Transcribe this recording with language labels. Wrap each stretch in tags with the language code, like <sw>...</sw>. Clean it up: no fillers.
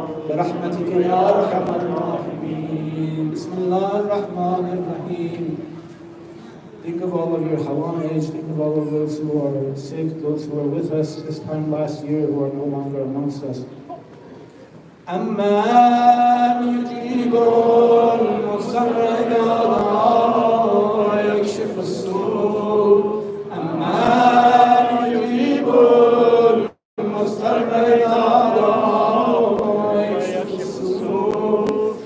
<ar>برحمتك يا أرحم الراحمين. بسم الله الرحمن الرحيم.</ar> <en>Think of all of your Hawaj, think of all of those who are sick, those who were with us this time last year who are no longer amongst us.</en> <ar>أمن يجيب المضطر إذا دعاه ويكشف السوء. أمن يجيب المضطر إذا دعاه ويكشف السوء.</ar>